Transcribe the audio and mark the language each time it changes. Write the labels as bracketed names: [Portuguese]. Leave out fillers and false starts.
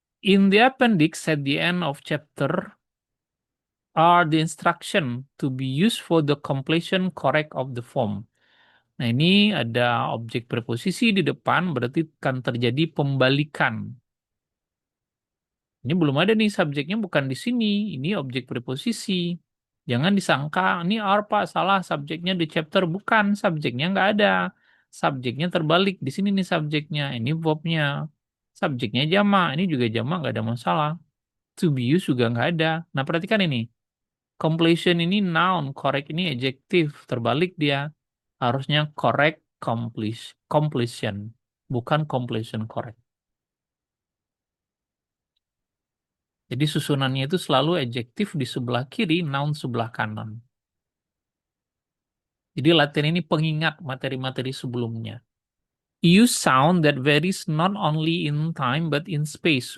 [English] In the appendix at the end of chapter are the instruction to be used for the completion correct of the form. [Indonesian] Nah, ini ada objek preposisi di depan, berarti akan terjadi pembalikan. Ini belum ada nih subjeknya, bukan di sini. Ini objek preposisi. Jangan disangka, ini are Pak, salah subjeknya di chapter. Bukan, subjeknya nggak ada. Subjeknya terbalik. Di sini nih subjeknya, ini verbnya. Subjeknya jamak, ini juga jamak, nggak ada masalah. To be used juga nggak ada. Nah, perhatikan ini. Completion ini noun, correct ini adjektif. Terbalik dia. Harusnya correct completion. Bukan completion correct. Jadi susunannya itu selalu adjektif di sebelah kiri, noun sebelah kanan. Jadi latihan ini pengingat materi-materi sebelumnya. [English] Use sound that varies not only in time but in space.